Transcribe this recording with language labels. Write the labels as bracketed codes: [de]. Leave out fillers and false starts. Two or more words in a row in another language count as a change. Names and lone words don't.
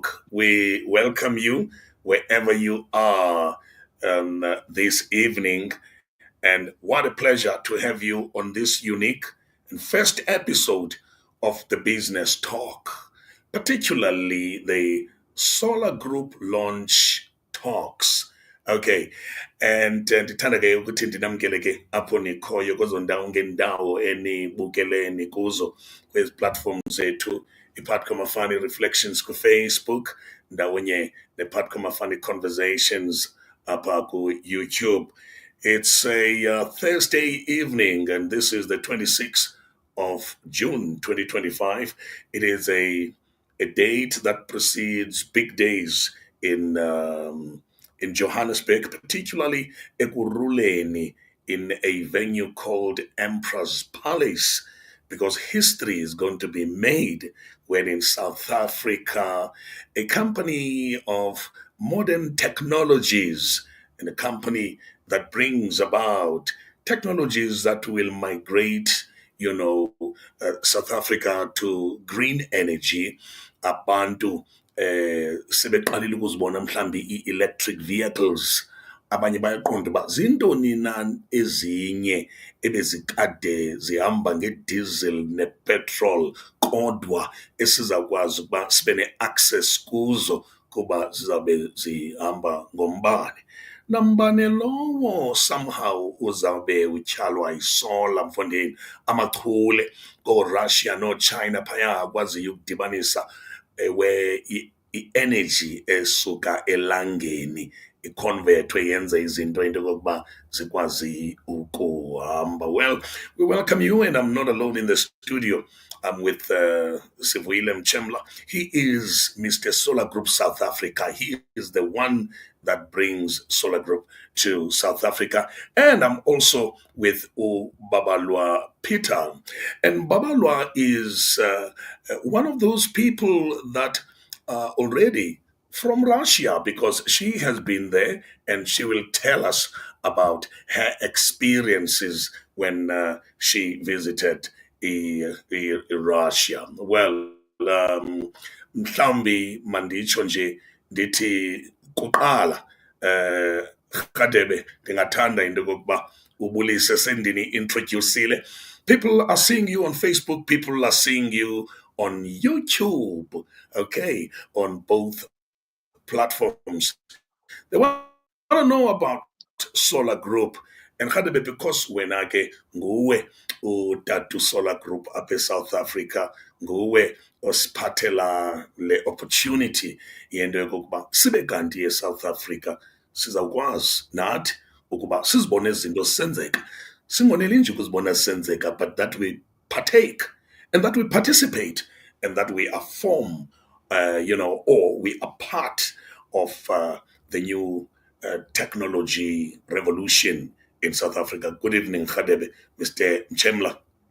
[en] We welcome you wherever you are this evening, and what a pleasure to have you on this unique and first episode of the Business Talk, particularly the Solar Group Launch Talks. Okay, and [xh] ndithanda ke ukuthi ndinamkele ke apho nikhoyo kwezo ndawo ngendawo enibukeleni kuzo kwezi platforms zethu, iPatco Mafani Reflections ku-Facebook, ndawonye nePatco Mafani Conversations apha ku-YouTube. [en] It's a Thursday evening, and this is the 26th of June 2025. It is a date that precedes big days in Johannesburg, particularly Ekurhuleni, in a venue called Emperor's Palace, because history is going to be made when in South Africa, a company of modern technologies and a company that brings about technologies that will migrate, South Africa to green energy, [xh] abantu sebeqalile ukuzibona mhlambi i-electric vehicles. Abanye bayaqonda uba zintoni na ezinye ebezikade zihamba ngediesel nepetrol kodwa esizakwazi ukuba sibe ne-access kuzo kuba zizawube zihamba ngombane. Nambane lowo somehow uzawube utyhalwa isola mfondini, amachule kooRussia nooChina phaya akwaziyo ukudibanisa where i-energy esuka elangeni iconvertwe yenze izinto into yokokuba zikwazi ukuhamba. [en] Well, we welcome you, and I'm not alone in the studio. I'm with Sivuyile Mchemla. He is Mr. Solar Group South Africa. He is the one that brings Solar Group to South Africa. And I'm also with Babalwa Peter. And Babalwa is one of those people that are already from Russia, because she has been there and she will tell us about her experiences when she visited Russia. Well, [xh] mhlambi manditsho nje ndithi kuqala Radebe ndingathanda into yokokuba ubulise sendini-introducile. [en] People are seeing you on Facebook, people are seeing you on YouTube, okay, on both platforms. They want to know about Solar Group. And Radebe, because [xh] wenake nguwe udadu Solar Group apha South Africa, nguwe osiphathela le opportunity yento yokokuba sibe kanti eSouth Africa sizawukwazi nathi ukuba sizibone izinto senzeka, singoneli nje ukuzibona senzeka, [en] but that we partake and that we participate and that we are or we are part of the new technology revolution in South Africa. Good evening, Radebe, Mr. Mchemla.